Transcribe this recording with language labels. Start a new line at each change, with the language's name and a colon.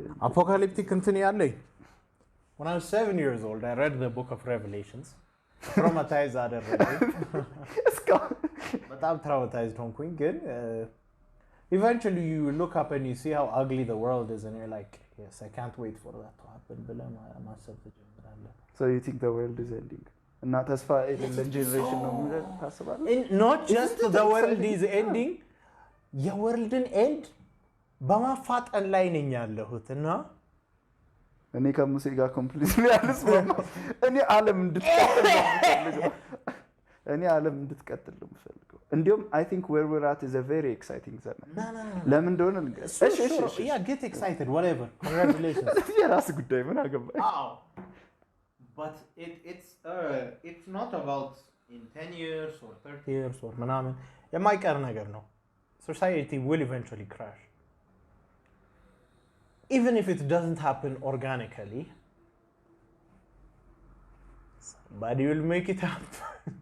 English: apocalyptic
Amharic: እንትን ያለኝ
English: when I was 7 years old I read the book of Revelations traumatized
Amharic: አደረገኝ በጣም
English: traumatized
Amharic: ሆንኩኝ ግን
English: eventually you look up and you see how ugly the world is and you're like yes I can't wait for that to happen
Amharic: ብለህ ማሰብ ትጀምራለህ
English: so you think the world is ending
Amharic: እና ተስፋ የሌለን ጄኔሬሽን ነው ታስባለህ
English: not just the world is ending
Amharic: የወርልድን ኤንድ በማፋጠን ላይ ነኝ ያለሁት እና እኔ ከሙሴ ጋር ኮምፕሊትሊ አልስማማ እኔ ዓለም እንድትቀጥል ነው የምፈልገው እንዲሁም
English: I think where we're at is a very exciting
Amharic: ዘመን ለምን እንደሆነ ልንገርሽ
English: yeah get excited whatever congratulations
Amharic: የራስ ጉዳይ ምን አገባኝ
English: but it's not about in 10 years or 30 years or ምናምን
Amharic: የማይቀር ነገር ነው
English: society will eventually crash even if it doesn't happen organically somebody will make it happen